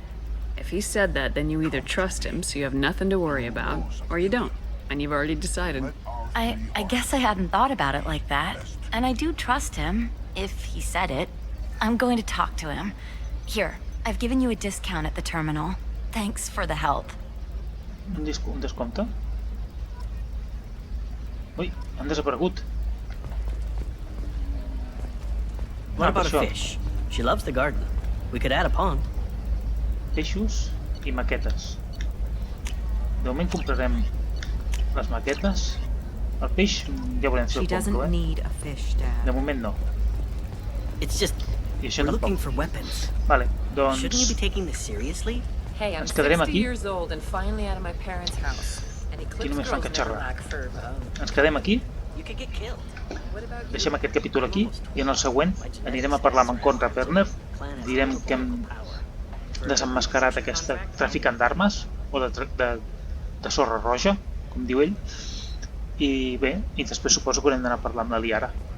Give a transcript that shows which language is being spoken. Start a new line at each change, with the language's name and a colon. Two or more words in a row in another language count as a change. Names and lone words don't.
English: If he said that, then you either trust him, so you have nothing to worry about, or you don't, and you've already decided. I guess I hadn't thought about it like that. And I do trust him, if he said it. I'm going to talk to him. Here, I've given you a discount at the terminal. Thanks for the help.
Catalan: Un descompte? Ui, han desaparegut.
English: What about a fish? She loves the garden. We could add a pond.
Catalan: Peixos i maquetes. De moment comprarem les maquetes. El peix ja veurem si el compro, De moment no.
English: It's just we're looking for weapons.
Catalan: Vale, doncs...
English: Shouldn't you be taking this seriously? Hey, I'm
Catalan: Ens quedarem
English: 60
Catalan: aquí.
English: years old and finally out of my parents' house. And
Catalan: Aquí
English: Eclipse
Catalan: només fan
English: girls never
Catalan: catxarrar.
English: lack for,
Catalan: Ens quedem aquí,
English: You could get killed.
Catalan: deixem aquest capítol aquí i en el següent anirem a parlar amb en Conrad Verner, direm que hem desemmascarat aquesta traficant d'armes o de sorra roja, com diu ell, i bé, i després suposo que haurem d'anar a parlar amb la Liara.